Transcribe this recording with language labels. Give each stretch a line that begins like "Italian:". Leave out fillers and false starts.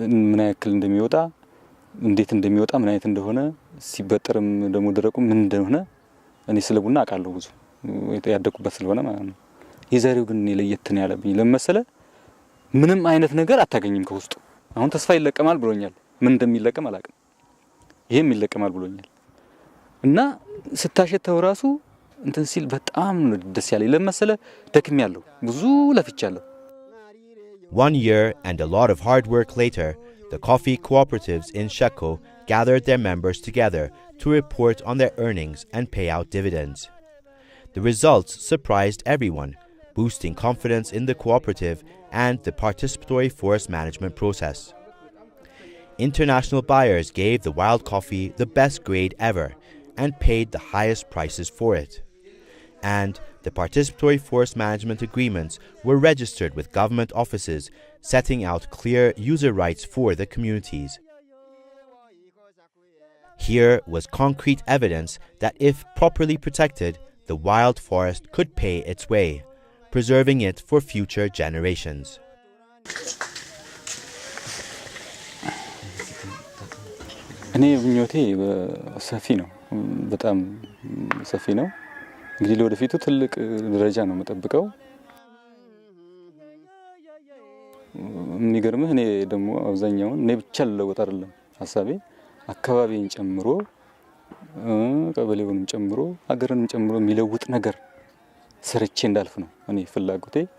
Amharic: ምን ያክል እንደሚወጣ እንዴት እንደሚወጣ ምን አይነት እንደሆነ ሲበጠርም ደሞ ደረቁ ምን እንደሆነ እኔ ስለ ቡና አቃለሁ ብዙ ያደኩበት ስለሆነ ማለት ነው የዛሬው ግን ለየት ነው ያለብኝ ለምሳሌ ምንም አይነት ነገር አታገኝም ከውስጡ አሁን ተስፋ ይለቀማል ብሎኛል ምን እንደሚለቀም አላቅም ይሄም ይለቀማል ብሎኛል እና ስታሸተው ራሱ እንትን ሲል በጣም ደስ ያለኝ ለምሳሌ ደክም ያለው ብዙ ለፍቻለሁ
English: 1 year and a lot of hard work later, the coffee cooperatives in Sheko gathered their members together to report on their earnings and pay out dividends. The results surprised everyone, boosting confidence in the cooperative and the participatory forest management process. International buyers gave the wild coffee the best grade ever and paid the highest prices for it. And the participatory forest management agreements were registered with government offices, setting out clear user rights for the communities. Here was concrete evidence that if properly protected, the wild forest could pay its way, preserving it for future generations.
Amharic: እኔ ምኞቴ ሰፊ ነው በጣም ሰፊ ነው እንግዲህ ለወደፊቱ ትልቅ ደረጃ ነው መጠብቀው የሚገርምህ እኔ ደግሞ አብዛኛውን እኔ ብቻ ልለወጥ አይደለም ሐሳቤ አካባቢን ጨምሮ ቀበሌውንም ጨምሮ አገርንም ጨምሮ የሚለውጥ ነገር ሰርቼ እንዳልፍ ነው እኔ ፍላጎቴ